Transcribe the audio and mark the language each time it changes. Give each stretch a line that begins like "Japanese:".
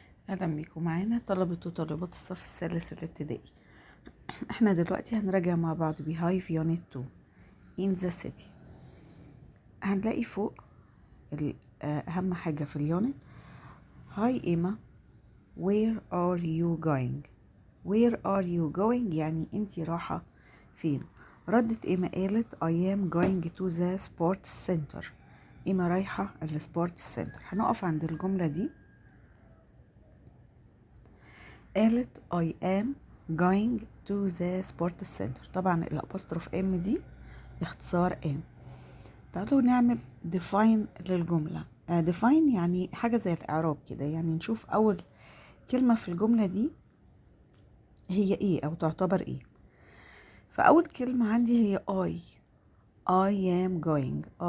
Arabic: أهلا بيكم معانا طلبة وطالبات الصف الثالث الابتدائي. احنا دلوقتي هنراجع مع بعض Beehive Unit 2 In the City. هنلاقي فوق أهم حاجة في اليونت.
English: Hi Emma, where are you going? Where are you going
Arabic: يعني انتي رايحة فين؟ ردت إيما قالت
English: I am going to the sports center.
Arabic: إيما رايحة السبورتس سنتر. هنقف عند الجملة دي. قالت
English: I am going to the sports center.
Arabic: طبعا الابوستروف ام دي اختصار ام. تعالوا نعمل define للجملة. define يعني حاجة زي الإعراب كده، يعني نشوف أول كلمة في الجملة دي هي إيه أو تعتبر إيه. فأول كلمة عندي هي
English: I am going.